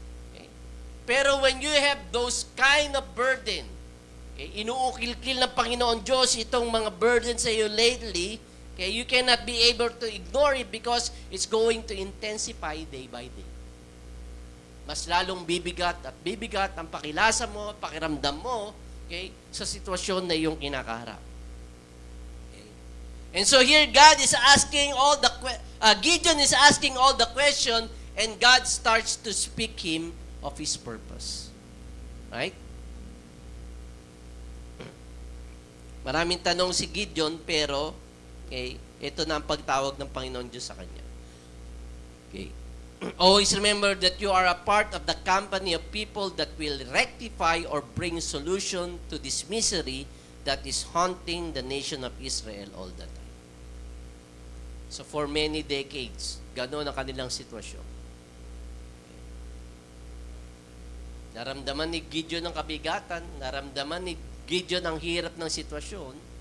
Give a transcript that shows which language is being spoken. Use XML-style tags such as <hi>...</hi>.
<en>Okay? Pero when you have those kind of burden,</en> <tl>inuukil-kil ng Panginoon Diyos itong mga burden sa iyo</tl> <en>lately, you cannot be able to ignore it because it's going to intensify day by day.</en> <tl>Mas lalong bibigat at bibigat ang pakilasa mo, pakiramdam mo, sa sitwasyon na iyong kinakaharap. Okay?</tl> <en>And so here God is asking Gideon is asking all the question, and God starts to speak him of his purpose. Right?</en> <tl>Maraming tanong si Gideon, pero ito na ang pagtawag ng Panginoon Diyos sa kanya. Okay.</tl> <en>Always remember that you are a part of the company of people that will rectify or bring solution to this misery that is haunting the nation of Israel all the time. So for many decades,</en> <tl>gano'n ang kanilang sitwasyon. Naramdaman ni Gideon ang kabigatan, naramdaman ni Gideon ang hirap ng sitwasyon.</tl>